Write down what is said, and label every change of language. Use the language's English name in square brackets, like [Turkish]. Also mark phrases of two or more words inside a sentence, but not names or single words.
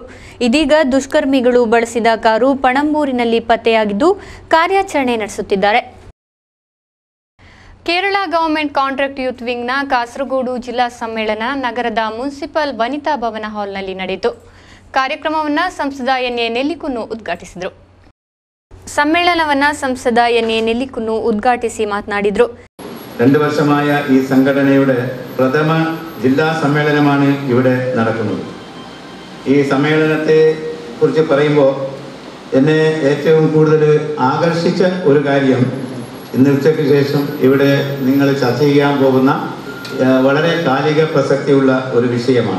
[Kannada] ಇದೀಗ ದುಷ್ಕರ್ಮಿಗಳು ಬಳಸಿದ ಕಾರು ಪಣಂಬೂರಿನಲ್ಲಿ ಪತ್ತೆಯಾಗಿದ್ದು ಕಾರ್ಯಾಚರಣೆ ನಡೆಸುತ್ತಿದ್ದಾರೆ. ಕೇರಳ ಗವರ್ಮೆಂಟ್ ಕಾಂಟ್ರಾಕ್ಟ್ ಯೂತ್ ವಿಂಗ್ನ ಕಾಸರಗೋಡು ಜಿಲ್ಲಾ ಸಮ್ಮೇಳನ ನಗರದ ಮುನ್ಸಿಪಲ್ ವನಿತಾ ಭವನ ಹಾಲ್ನಲ್ಲಿ ನಡೆಯಿತು. ಕಾರ್ಯಕ್ರಮವನ್ನು ಸಂಸದ NA ನೆಲ್ಲಿಕುನ್ನು ಉದ್ಘಾಟಿಸಿದರು. ಸಮ್ಮೇಳನವನ್ನು ಸಂಸದ NA ನೆಲ್ಲಿಕುನ್ನು ಉದ್ಘಾಟಿಸಿ ಮಾತನಾಡಿದ್ರು. [Malayalam] 2 വർഷമായ ഈ സംഘടനയുടെ പ്രഥമ ജില്ലാ സമ്മേളനമാണ് ഇവിടെ നടക്കുന്നത്. ഈ സമ്മേളനത്തെ കുറിച്ച് പറയുമ്പോൾ എന്നെ ഏറ്റവും കൂടുതൽ ആകർഷിച്ച ഒരു കാര്യം ഇന്ന് ഉച്ചയ്ക്ക് ശേഷം ഇവിടെ നിങ്ങൾ ചർച്ച ചെയ്യാൻ പോകുന്ന വളരെ കാലിക പ്രസക്തിയുള്ള ഒരു വിഷയമാണ്.